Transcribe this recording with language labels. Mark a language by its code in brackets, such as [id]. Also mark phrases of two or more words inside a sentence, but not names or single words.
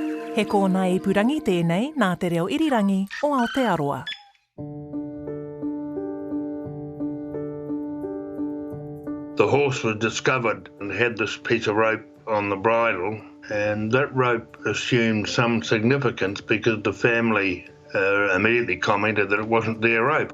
[mi] He kōna ipurangi tēnei nā te reo irirangi o Aotearoa. [en] The horse was discovered and had this piece of rope on the bridle, and that rope assumed some significance because the family immediately commented that it wasn't their rope.